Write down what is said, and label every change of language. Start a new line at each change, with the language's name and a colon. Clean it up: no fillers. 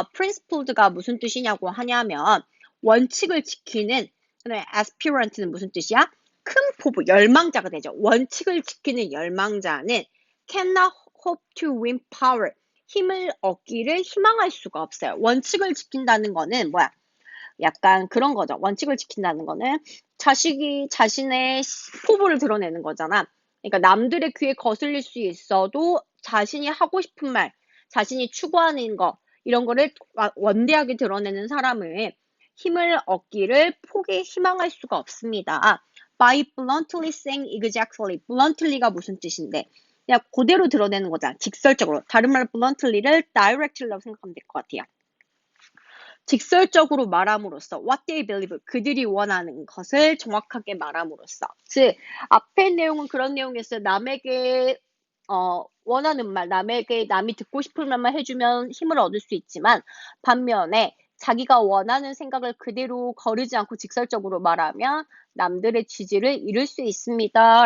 Korean: principled가 무슨 뜻이냐고 하냐면 원칙을 지키는, 그다음에 aspirant는 무슨 뜻이야? 큰 포부, 열망자가 되죠. 원칙을 지키는 열망자는
English: cannot hope to win power.
Korean: 힘을 얻기를 희망할 수가 없어요. 원칙을 지킨다는 거는 뭐야? 약간 그런 거죠. 원칙을 지킨다는 거는 자신의 포부를 드러내는 거잖아. 그러니까 남들의 귀에 거슬릴 수 있어도 자신이 하고 싶은 말, 자신이 추구하는 거, 이런 거를 원대하게 드러내는 사람을 힘을 얻기를 희망할 수가 없습니다.
English: By bluntly saying exactly.
Korean: bluntly가 무슨 뜻인데? 그냥 그대로 드러내는 거잖아. 직설적으로. 다른 말로 bluntly를 directly라고 생각하면 될 것 같아요. 직설적으로 말함으로써
English: what they believe,
Korean: 그들이 원하는 것을 정확하게 말함으로써. 즉 앞에 내용은 그런 내용이었어요. 남에게 원하는 말, 남이 듣고 싶은 말만 해주면 힘을 얻을 수 있지만 반면에 자기가 원하는 생각을 그대로 거르지 않고 직설적으로 말하면 남들의 지지를 잃을 수 있습니다.